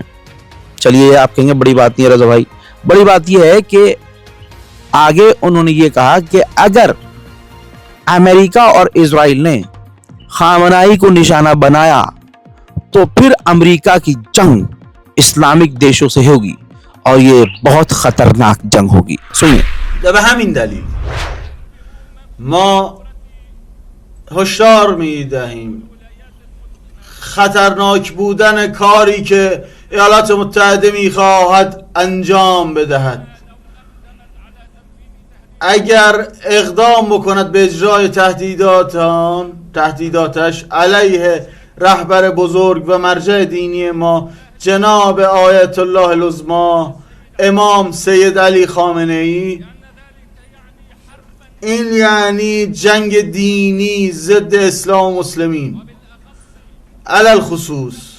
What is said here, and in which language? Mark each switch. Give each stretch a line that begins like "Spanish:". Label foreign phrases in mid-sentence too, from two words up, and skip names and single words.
Hindi: चलिए, आप कहेंगे बड़ी बात नहीं है रजा भाई, बड़ी बात यह है कि आगे उन्होंने ये कहा कि अगर अमेरिका और इजराइल ने खामनाई को निशाना बनाया तो फिर अमेरिका की जंग इस्लामिक देशों से होगी और ये बहुत खतरनाक जंग होगी। सुनिए।
Persian: به همین دلیل ما هشدار می‌دهیم خطرناک بودن کاری که ایالات متحده می‌خواهد انجام بدهد. اگر اقدام بکند به اجرای تهدیداتش علیه رهبر بزرگ و مرجع دینی ما جناب آیت الله العظما امام سید علی خامنه ای، این یعنی جنگ دینی ضد اسلام و مسلمین، علل خصوص